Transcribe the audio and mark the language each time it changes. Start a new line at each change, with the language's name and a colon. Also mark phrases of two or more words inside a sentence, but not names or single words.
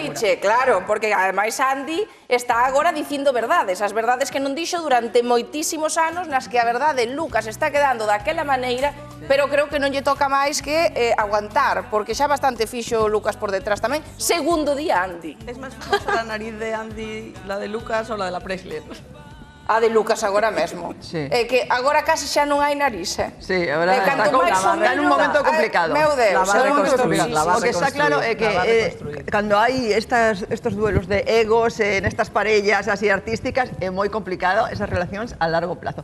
Galician: oiche, claro, porque ademais Andy está agora dicindo verdades, as verdades que non dixo durante moitísimos anos, nas que a verdade Lucas está quedando daquela maneira, pero creo que non lle toca máis que aguantar, porque xa bastante fixo Lucas por detrás tamén, segundo día Andy.
Spanish: Es máis famosa la nariz de Andy, la de Lucas ou la de la Presley?
Galician: A de Lucas agora mesmo. É que agora casi xa non hai nariz, Sí, agora está en un momento complicado. Meu Deus, o que está claro é que cando hai estos duelos de egos nestas parellas así artísticas é moi complicado esas relacións
Spanish: a largo plazo.